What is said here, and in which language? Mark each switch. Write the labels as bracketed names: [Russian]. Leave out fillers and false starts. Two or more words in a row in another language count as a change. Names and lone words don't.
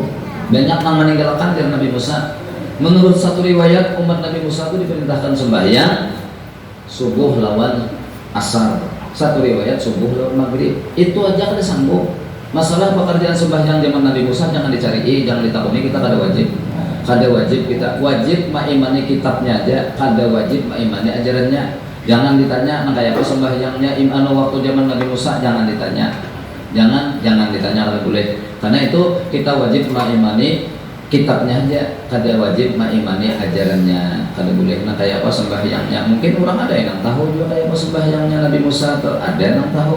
[Indonesian] Banyak yang meninggalkan dari Nabi Musa. Menurut satu riwayat umat Nabi Musa itu diperintahkan sembahyang subuh lawan asar. Satu riwayat subuh lawan maghrib. Itu aja kada sanggup. Masalah pekerjaan sembahyang zaman Nabi Musa jangan dicari, jangan ditakuni kita kada wajib. Kada wajib kita wajib mengimani kitabnya aja, kada wajib mengimani ajarannya. Jangan ditanya kayak apa sembahyangnya waktu zaman Nabi Musa, jangan ditanya. Jangan ditanya kalau boleh. Karena itu kita wajib mengimani kitabnya aja, kada wajib mengimani ajarannya. Kada boleh nah kayak apa sembahyangnya. Mungkin orang ada yang tahu juga kayak apa sembahyangnya Nabi Musa atau ada yang tahu.